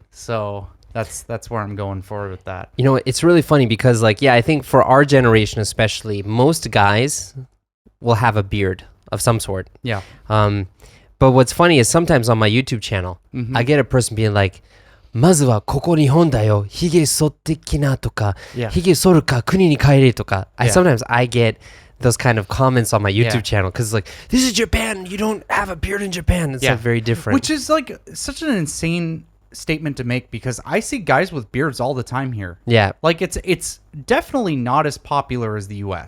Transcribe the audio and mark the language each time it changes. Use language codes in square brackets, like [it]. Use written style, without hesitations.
[en] So that's where I'm going forward with that. You know, it's really funny because I think for our generation especially, most guys will have a beard of some sort. Yeah. But what's funny is sometimes on my YouTube channel, I get a person being like, [ja] まずはここ日本だよ。ひげ剃ってきなとか、ひげ剃るか国に帰れとか。 [en] Sometimes I get those kind of comments on my YouTube channel because it's like, this is Japan. You don't have a beard in Japan. It's like very different. Which is like such an insane statement to make because I see guys with beards all the time here. Yeah. Like it's definitely not as popular as the US.